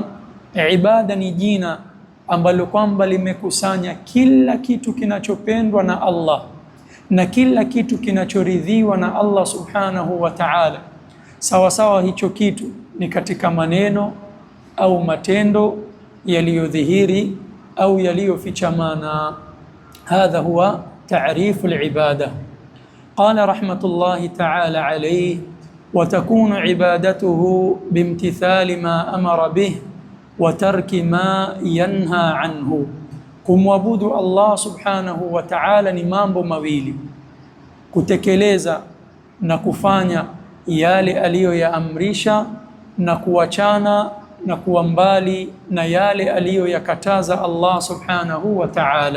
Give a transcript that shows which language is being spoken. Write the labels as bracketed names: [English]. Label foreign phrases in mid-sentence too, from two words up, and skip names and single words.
[Swahili] Ibada ni jina ambalo kwamba limekusanya kila kitu kinachopendwa na Allah na kila kitu kinachoridhiwa na Allah [Arabic] سبحانه وتعالى, [Swahili] sawa sawa hicho kitu ni katika maneno au matendo yaliyodhihiri au yaliyofichamana. [Arabic] هذا هو تعريف العبادة. قال رحمة الله تعالى عليه وتكون عبادته بامتثال ما أمر به وترك ما ينهى عنه. [Swahili] Kumwabudu Allah [Arabic] سبحانه وتعالى [Swahili] ni mambo mawili: kutekeleza na kufanya yale aliyoyaamrisha na kuachana na kuwa mbali na yale aliyoyakataza Allah [Arabic] سبحانه وتعالى.